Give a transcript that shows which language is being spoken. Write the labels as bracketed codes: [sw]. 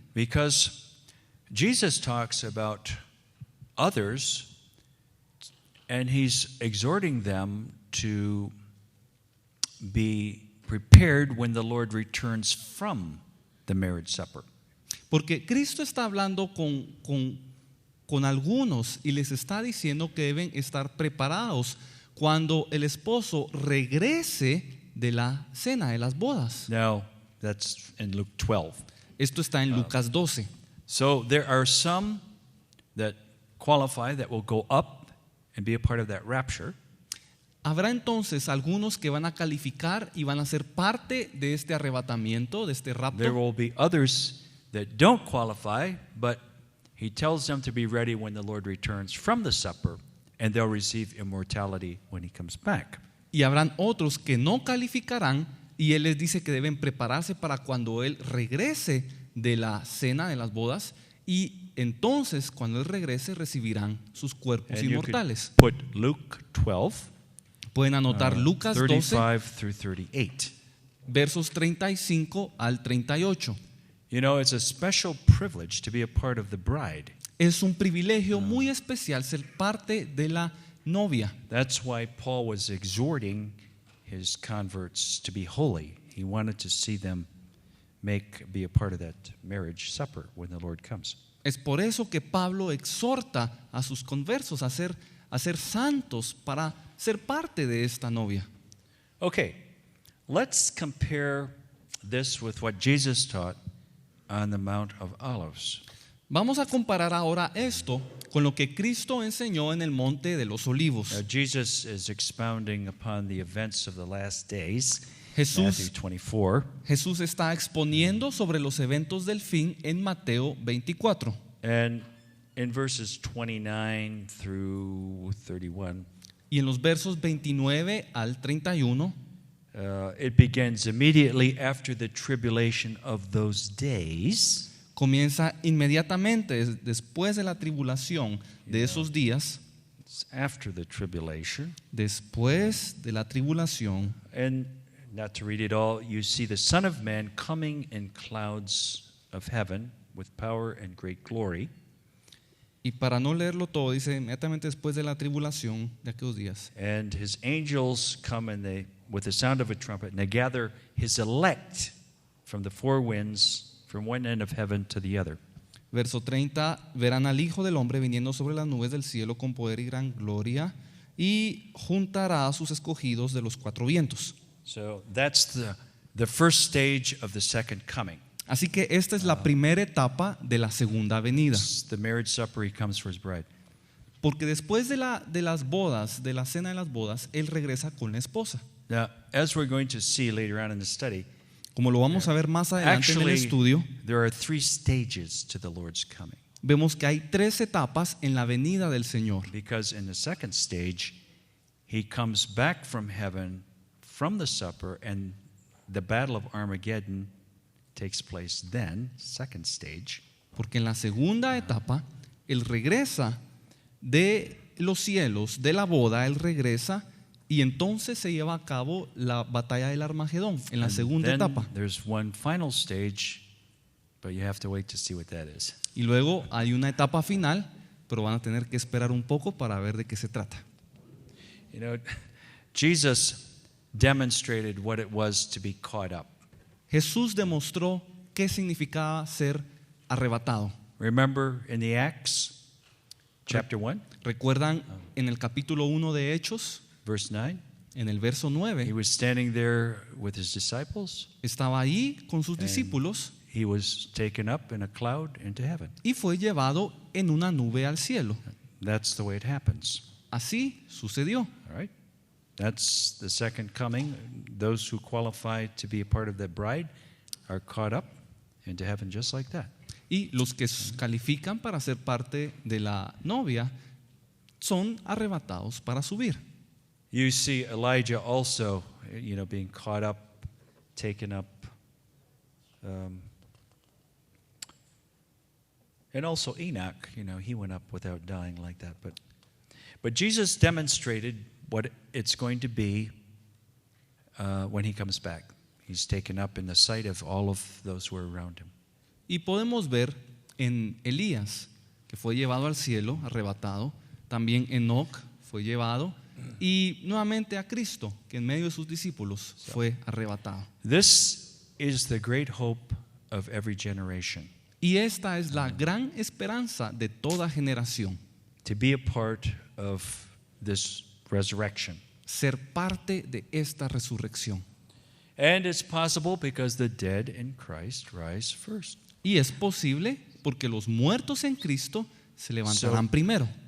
[en] Because Jesus talks about others, and he's exhorting them to be prepared when the Lord returns from the marriage supper. [es] Porque Cristo está hablando con algunos y les está diciendo que deben estar preparados cuando el esposo regrese de la cena, de las bodas. [en] Now, that's in Luke 12. [es] Esto está en Lucas 12. [en] So there are some that qualify that will go up and be a part of that rapture. [es] Habrá entonces algunos que van a calificar y van a ser parte de este arrebatamiento, de este [en] There [es] rapto. [en] will be others that don't qualify, but he tells them to be ready when the Lord returns from the supper, and they'll receive immortality when he comes back. [es] Y habrán otros que no calificarán y Él les dice que deben prepararse para cuando Él regrese de la cena, de las bodas, y entonces cuando Él regrese recibirán sus cuerpos [en] And you [es] inmortales. [en] could put Luke 12, [es] Pueden anotar Lucas 12, [en] 35 through 38. [es] versos 35 al 38. [en] You know, it's a special privilege to be a part of the bride. [es] Es un privilegio muy especial ser parte de la novia. [en] That's why Paul was exhorting his converts to be holy. He wanted to see them be a part of that marriage supper when the Lord comes. [es] Es por eso que Pablo exhorta a sus conversos a ser santos para ser parte de esta novia. [en] Okay, let's compare this with what Jesus taught on the Mount of Olives. [es] Vamos a comparar ahora esto con lo que Cristo enseñó en el Monte de los Olivos. [en] Now, Jesus is expounding upon the events of the last days, [es] Jesús [en] Matthew 24. [es] Jesús está exponiendo sobre los eventos del fin en Mateo 24. [en] And in verses 29 through 31, [es] Y en los versos 29 al 31, [en] it begins immediately after the tribulation of those days. [es] comienza inmediatamente después de la tribulación de esos días, [en] It's after the tribulation. [es] después de la tribulación. [en] And not to read it all, you see the Son of Man coming in clouds of heaven with power and great glory. [es] Y para no leerlo todo, dice inmediatamente después de la tribulación de aquellos días. [en] And his angels come with the sound of a trumpet, and they gather his elect from the four winds, from one end of heaven to the other. [es] Verso 30, verán al Hijo del Hombre viniendo sobre las nubes del cielo con poder y gran gloria, y juntará a sus escogidos de los cuatro vientos. [en] So that's the first stage of the second coming. [es] Así que esta es la primera etapa de la segunda venida. [en] It's the marriage supper, he comes for his bride. [es] Porque después de las bodas, de la cena de las bodas, Él regresa con la esposa. [en] Now, as we're going to see later on in the study, [es] Como lo vamos a ver más adelante en el [en] actually, [es] estudio, [en] there are three stages to the Lord's coming. [es] vemos que hay tres etapas en la venida del Señor. [en] Because in the second stage, he comes back from heaven from the supper, and the battle of Armageddon takes place then, second stage. [es] Porque en la segunda etapa, Él regresa de los cielos, de la boda, Él regresa y entonces se lleva a cabo la batalla del Armagedón, en la [en] And [es] segunda [en] then [es] etapa. [en] there's one final stage, but you have to wait to see what that is. [es] Y luego hay una etapa final, pero van a tener que esperar un poco para ver de qué se trata. [en] You know, Jesus demonstrated what it was to be caught up. [es] Jesús demostró qué significaba ser arrebatado. [en] Remember in the Acts, chapter 1, [es] ¿Recuerdan en el capítulo 1 de Hechos, [en] verse 9? [es] en el verso [en] He [es] 9? [en] was standing there with his disciples. [es] Estaba ahí con sus discípulos [en] He was taken up in a cloud into heaven. [es] y fue llevado en una nube al cielo. [en] That's the way it happens. [es] Así sucedió. [en] All right? That's the second coming. Those who qualify to be a part of that bride are caught up into heaven just like that. [es] Y los que califican para ser parte de la novia son arrebatados para subir. [en] You see Elijah also, you know, being caught up, taken up. And also Enoch, you know, he went up without dying like that. But Jesus demonstrated what it's going to be when he comes back. He's taken up in the sight of all of those who are around him. [es] Y podemos ver en Elías, que fue llevado al cielo, arrebatado. También Enoc fue llevado. Y nuevamente a Cristo, que en medio de sus discípulos fue arrebatado. [en] This is the great hope of every generation, [es] Y esta es la gran esperanza de toda generación, [en] to be a part of this resurrection. [es] ser parte de esta resurrección. [en] And it's possible because the dead in Christ rise first. [es] Y es posible porque los muertos en Cristo se levantarán primero.